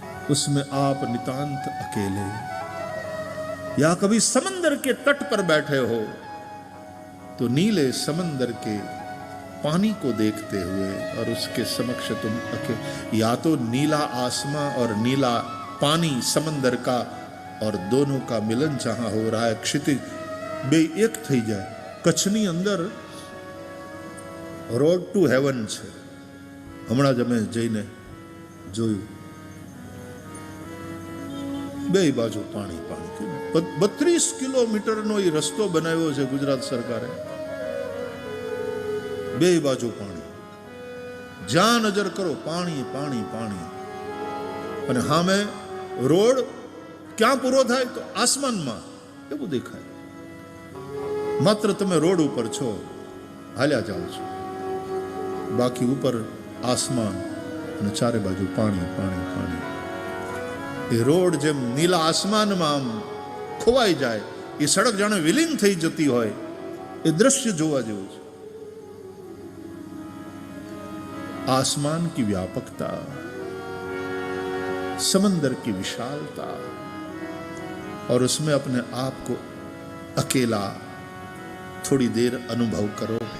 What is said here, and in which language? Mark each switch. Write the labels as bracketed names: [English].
[Hindi] उसमें आप नितांत अकेले, या कभी समंदर के तट पर बैठे हो तो नीले समंदर के पानी को देखते हुए और उसके समक्ष तुम या तो नीला आसमां और नीला पानी समंदर का और दोनों का मिलन जहां हो रहा है, क्षितिज [Gujarati] બે એક થઈ જાય. કચ્છની અંદર રોડ ટુ હેવન છે, હમણાં જ અમે જઈને જોયું. બે બાજુ પાણી પાણી. 32 કિલોમીટરનો એ રસ્તો બનાવ્યો છે ગુજરાત સરકારે. બે બાજુ પાણી, જ્યાં નજર કરો પાણી પાણી પાણી. અને સામે રોડ ક્યાં પૂરો થાય તો આસમાનમાં એવું દેખાય. માત્ર તમે રોડ ઉપર છો, હાલ્યા જાઓ છો, બાકી ઉપર આસમાન અને ચારે બાજુ પાણી પાણી પાણી. એ રોડ જેમ નીલા આસમાનમાં આમ ખોવાઈ જાય, એ સડક જાણે વિલીન થઈ જતી હોય, એ દ્રશ્ય જોવા જેવું છે. [Hindi] आसमान की व्यापकता, समंदर की विशालता, और उसमें अपने आप को अकेला थोड़ी देर अनुभव करो.